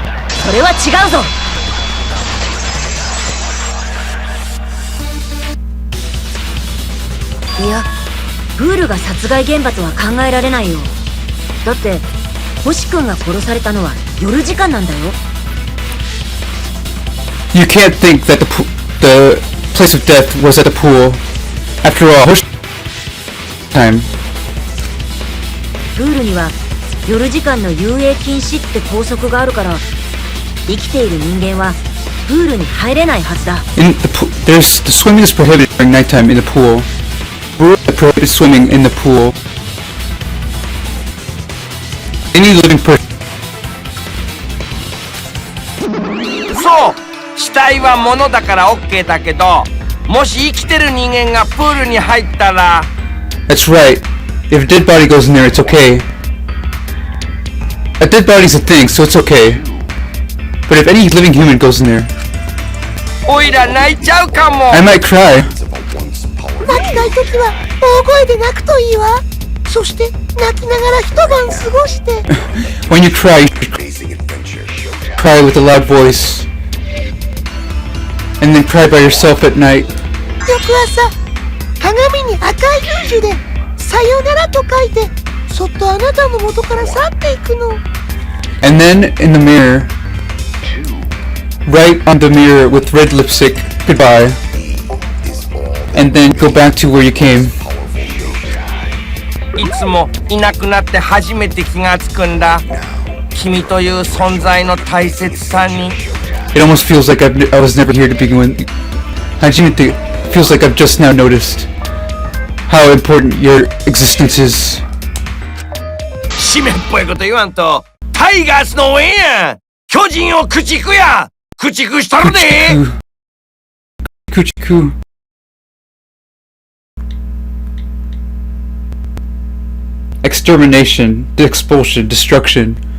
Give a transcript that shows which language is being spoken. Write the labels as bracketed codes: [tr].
[ja] それは違うぞ。いや、プールが殺害現場とは考えられないよ。だって星君が殺されたのは夜時間なんだよ。 [en] You can't think that the place of death was at the pool. After all, time. [ja] プールには夜時間の遊泳禁止って校則があるから、生きている人間はプールに入れないはずだ。 [en] In the the swimming is prohibited during nighttime in the pool. Rule that prohibits swimming in the pool. Any living person. [ja] そう死体は物だから OK だけど、もし生きてる人間がプールに入ったら。 [en] That's right. If a dead body goes in there, it's okay. A dead body's a thing, so it's okay. But if any living human goes in there, [ja] おいら泣いちゃうかも。 [en] I might cry. [ja] 泣きたいときは大声で泣くといいわ。そして泣きながら一晩過ごして。 [en] When you cry, cry with a loud voice. And then cry by yourself at night. [ja] 翌朝、鏡に赤いルージュでさよならと書いて、そっとあなたの元から去っていくの。 [en] And then in the mirror, write on the mirror with red lipstick, goodbye. And then go back to where you came. [ja] いつもいなくなって初めて気がつくんだ。君という存在の大切さに。 [en] It almost feels like I was never here to begin with. Hajime feels like I've just now noticed how important your existence is. [ja] 締めっぽいこと言わんと、タイガースの応援やん。巨人を駆逐や。駆逐したるで。 Kuchiku. [en] Extermination, expulsion, destruction.